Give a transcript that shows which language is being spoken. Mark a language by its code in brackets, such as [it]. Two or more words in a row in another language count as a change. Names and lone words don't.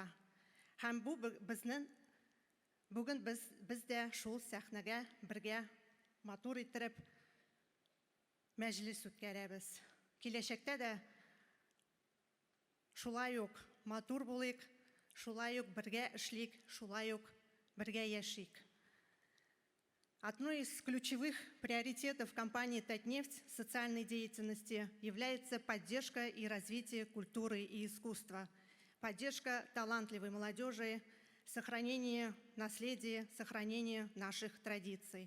[tt] Һәм бу бүген без дә шул сәхнәгә бергә матур иттереп мәҗлес үткәрәбез. Киләчәктә дә шулай ук матур булыйк, шулай ук бергә эшлик, шулай ук бергә яшик. [ru] Одной из ключевых приоритетов компании «Татнефть» социальной деятельности является поддержка и развитие культуры и искусства, поддержка талантливой молодежи, сохранение наследия, сохранение наших традиций.